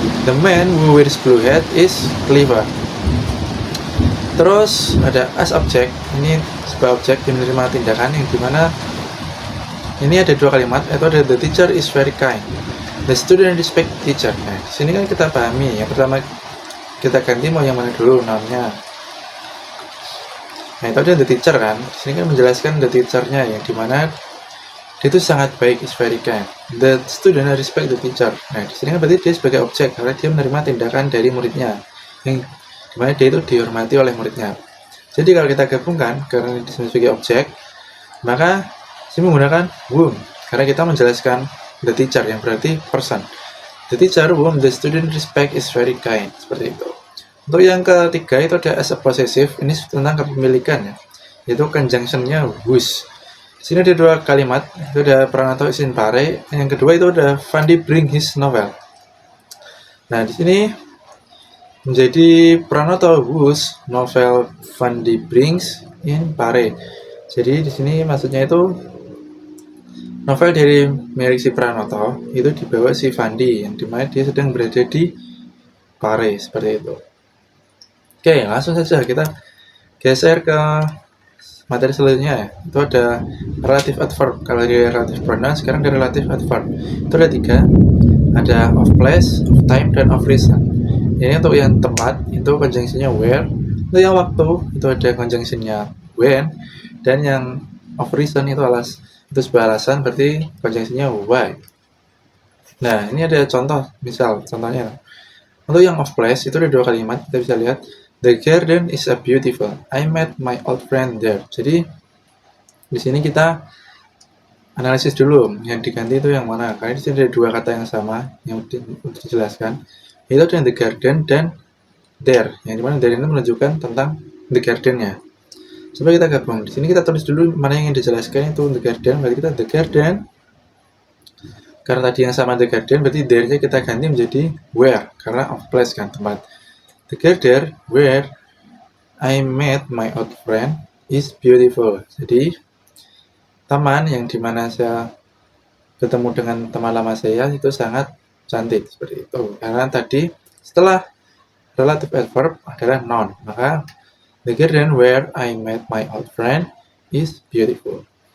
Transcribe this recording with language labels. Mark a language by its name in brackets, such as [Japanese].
[English] The man who wears blue hat is clever. [Indonesian] Terus ada [English] as object. [Indonesian] Ini sebuah objek yang menerima tindakan yang dimana ini ada dua kalimat. Itu ada [English] the teacher is very kind, the student respect teacher. [Indonesian] Nah, di sini kan kita pahami. Yang pertama kita ganti mau yang mana dulu noun-nya. Nah, itu ada the teacher kan. Di sini kan menjelaskan the teacher-nya yang dimana dia itu sangat baik, [English] is very kind. The student respect the teacher. [Indonesian] Nah, di sini kan berarti dia sebagai objek karena dia menerima tindakan dari muridnya, yang dimana dia itu dihormati oleh muridnya. Jadi kalau kita gabungkan karena di sini sebagai objek, maka sini menggunakan whom karena kita menjelaskan the teacher yang berarti person. [English] The teacher whom the student respect is very kind. [Indonesian] Seperti itu. Untuk yang ketiga itu ada as a possessive. Ini tentang kepemilikan ya, yaitu conjunction-nya whose. Di sini ada dua kalimat, itu ada [English] Pranata is in pare, [Indonesian] yang kedua itu ada [English] Vandi bring his novel. [Indonesian] Nah, di sini menjadi [English] Pranata whose novel Vandi brings in pare. [Indonesian] Jadi di sini maksudnya itu Novel dari Mary Pranoto itu dibawa si Fandi, yang dimana dia sedang berada di Paris, seperti itu. Oke, langsung saja kita geser ke materi selanjutnya ya. Itu ada relative adverb. Kalau di relative pronoun, sekarang ada relative adverb. Itu ada 3. Ada of place, of time, dan of reason. Ini untuk yang tempat, itu conjunctionnya where. Untuk yang waktu, itu ada conjunctionnya when. Dan yang of reason itu sebuah alasan, berarti conjunctionnya why. Nah, ini ada contoh, misal contohnya. Untuk yang of place itu ada 2 kalimat, kita bisa lihat. [English] The garden is a beautiful. I met my old friend there. [Indonesian] Jadi di sini kita analisis dulu yang diganti itu yang mana. Karena di sini ada 2 kata yang sama yang dijelaskan. Itu ada the garden dan there. Yang dimana there ini menunjukkan tentang the gardennya. Coba kita gabung. Di sini kita tulis dulu mana yang dijelaskan itu the garden. Berarti kita the garden. Karena tadi yang sama the garden, berarti there-nya kita ganti menjadi where. Karena of place kan, tempat. [English] The garden where I met my old friend is beautiful. [Indonesian] Jadi, taman yang dimana saya bertemu dengan teman lama saya itu sangat cantik. Seperti itu. Karena tadi setelah relative adverb adalah noun. Maka, [English] the garden where I met my old friend is beautiful.